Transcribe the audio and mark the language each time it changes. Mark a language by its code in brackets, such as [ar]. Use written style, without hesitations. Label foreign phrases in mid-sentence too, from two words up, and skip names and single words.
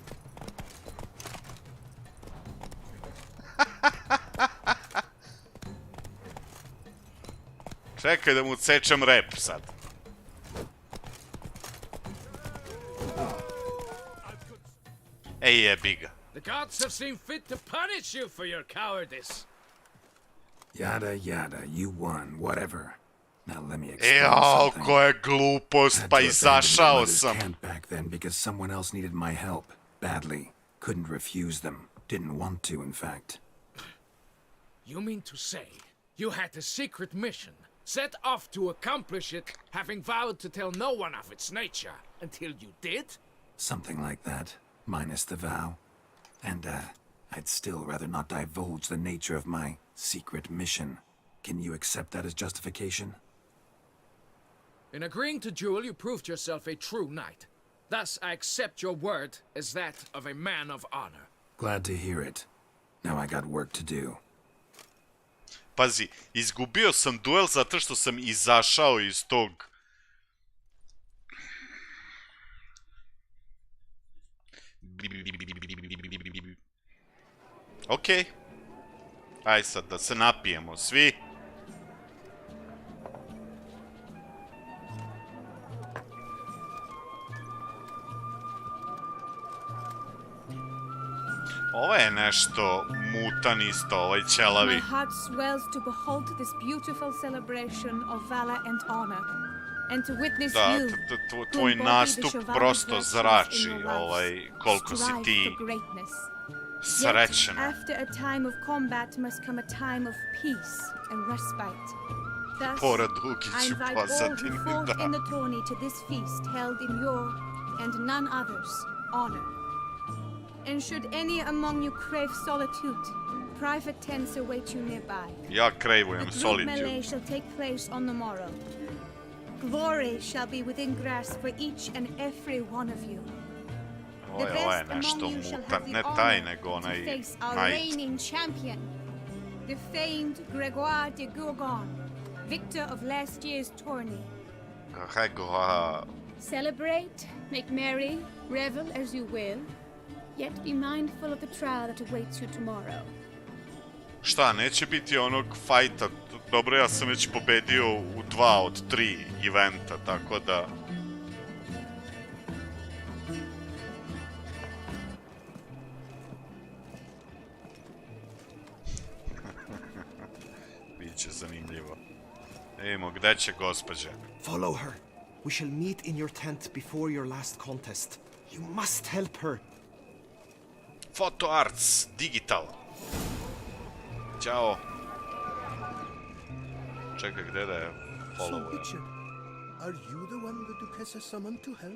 [sr] Čekaj da mu cečem rep sad. Ej, jebi ga. [en] The gods have seen fit to punish you for your cowardice. Yada yada, you won, whatever. Now let me explain [sr] Jao, [en] something. [sr] koja glupost, pa izašao sam. [en] Camp back then because someone else needed my help badly. Couldn't refuse them. Didn't want to, in fact. You mean to say you had a secret mission, set off to accomplish it, having vowed to tell no one of its nature, until you did? Something like that, minus the vow. And, I'd still rather not divulge the nature of my secret mission. Can you accept that as justification? In agreeing to duel, you proved yourself a true knight. Thus, I accept your word as that of a man of honor. Glad to hear it. Now I got work to do. [sr] Pazi, izgubio sam duel zato što sam izašao iz tog... Okej. Aj sad da se napijemo svi. Ovo je nešto mutan isto, ovaj ćelavi. [en] My heart swells to behold this beautiful celebration of valor and honor, and to witness you, [sr] tvoj nastup prosto zrači, koliko si ti srećena. [en] After a time of combat must come a time of peace and respite. Thus, I invite all who fought in the tourney to this feast held in your, and none other's, honor. And should any among you crave solitude, private tents await you nearby. [sr] Ja cravujem [en] The solitude. melee shall take place on the morrow. Glory shall be within grasp for each and every one of you. [sr] Ovo je nešto mutan, ne taj nego onaj [en] Our knight. reigning champion, the famed Gregoire de Gourgon, victor of last year's tourney. Gregoire. Celebrate, make merry, revel as you will, yet be mindful of the trial that awaits you tomorrow. [sr] Šta, neće biti onog fajta? Dobro, ja sam već pobedio u 2 od 3 eventa, tako da... Biće zanimljivo. Vidimo, gde će gospođe? [en] Follow her. We shall meet in your tent before your last contest. You must help her. Photo Arts, digital. [sr] Ćao. Čekaj, gde da je follower? [en] So, Richard, are you the one the Duchess has summoned to help?